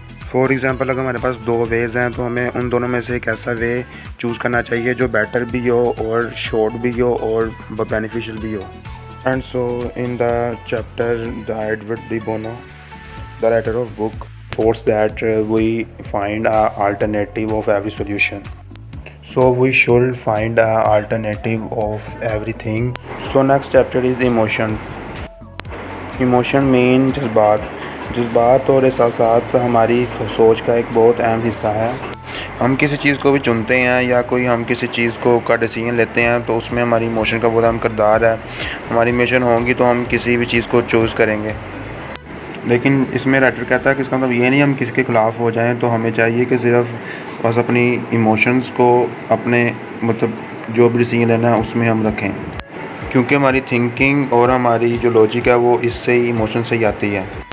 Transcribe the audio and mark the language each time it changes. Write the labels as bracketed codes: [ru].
[ur] For example اگر ہمارے پاس 2 ویز ہیں تو ہمیں ان دونوں میں سے ایک ایسا وے چوز کرنا چاہیے جو بیٹر بھی ہو اور شارٹ بھی ہو اور بینیفیشیل بھی ہو. [en] And so in the chapter the Edward de Bono, the writer of book, force that we find a alternative of every solution. So we should find a alternative of everything. So next chapter is emotions. Emotion mean [ur] جذبات اور احساسات ہماری سوچ کا ایک بہت اہم حصہ ہے. ہم کسی چیز کو بھی چنتے ہیں یا کوئی ہم کسی چیز کا ڈیسیژن لیتے ہیں تو اس میں ہماری ایموشن کا بہت اہم کردار ہے. ہماری ایموشن ہوں گی تو ہم کسی بھی چیز کو چوز کریں گے. لیکن اس میں رائٹر کہتا ہے کہ اس کا مطلب یہ نہیں ہم کسی کے خلاف ہو جائیں, تو ہمیں چاہیے کہ صرف بس اپنی ایموشنز کو اپنے مطلب جو بھی ڈیسیژن لینا ہے اس میں ہم رکھیں, کیونکہ ہماری تھنکنگ اور ہماری جو لاجک ہے وہ اس سے ہی ایموشن سے ہی آتی ہے.